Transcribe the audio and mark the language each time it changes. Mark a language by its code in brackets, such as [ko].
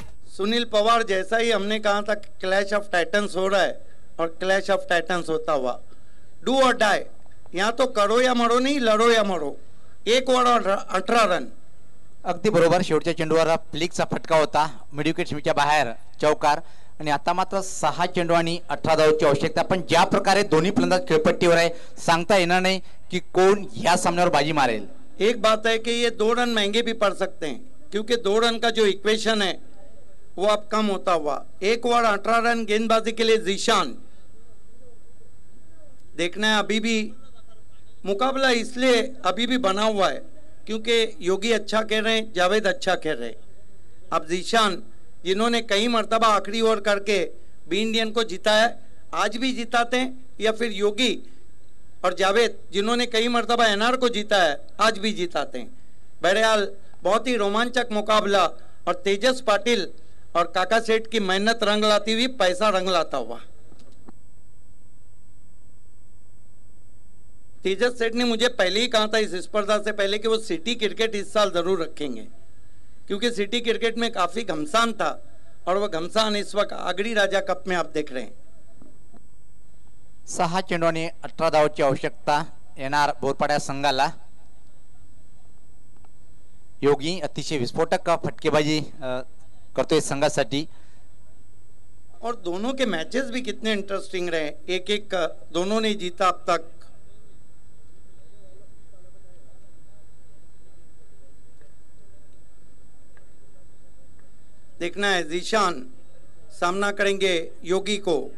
[hi] सुनील पवार, जैसा ही हमने कहा था क्लैश ऑफ टाइटन्स हो रहा है और क्लैश ऑफ टाइटन्स होता हुआ, डू और डाई, यहाँ तो करो या मरो नहीं, लड़ो या मरो। 1 ओवर और 18 रन। [mr] अगदी बरोबर, शेवटच्या चेंडूवर फ्लिकचा फटका होता, मिडविकेट सीमेच्या बाहेर चौकार, आणि आता मात्र 6 चेंडू आणि 18 धावांची आवश्यकता। पण ज्या प्रकारे दोन्ही फलंदाज खेळपट्टीवर आहे, सांगता येणार नाही की कोण या सामन्यावर बाजी मारेल। [hi] एक बात है कि ये 2 रन महंगे भी पड़ सकते हैं, क्योंकि 2 रन का जो इक्वेशन है वो अब कम होता हुआ। 1 ओवर 18 रन गेंदबाजी के लिए जीशान। देखना है, अभी भी मुकाबला इसलिए अभी भी बना हुआ है क्योंकि योगी अच्छा खेल रहे हैं, जावेद अच्छा खेल रहे हैं। अब जीशान, जिन्होंने कई मरतबा आखिरी ओवर करके बी इंडियन को जिताया, आज भी जिताते हैं, या फिर योगी और जावेद जिन्होंने कई मरतबा एनआर को जीता है, आज भी जिताते हैं। बहरहाल बहुत ही रोमांचक मुकाबला, और तेजस पाटिल और काका सेठ की मेहनत रंग लाती हुई, पैसा रंग लाता हुआ। तेजस सेठ ने मुझे पहले ही कहा था इस स्पर्धा से पहले कि वो सिटी क्रिकेट इस साल जरूर रखेंगे, क्योंकि सिटी क्रिकेट में काफी घमसान था, और वह घमसान इस वक्त आगरी राजा कप में आप देख रहे हैं। [mr] 6 चेंडू आणि 18 धावांची आवश्यकता येणार बोरपाडा संघाला। योगी अतिशय विस्फोटक फटकेबाजी करतोय संघासाठी। [hi] और दोनों के मैचेस भी कितने इंटरेस्टिंग रहे, एक एक दोनों ने जीता अब तक। देखना है जीशान सामना करेंगे योगी को।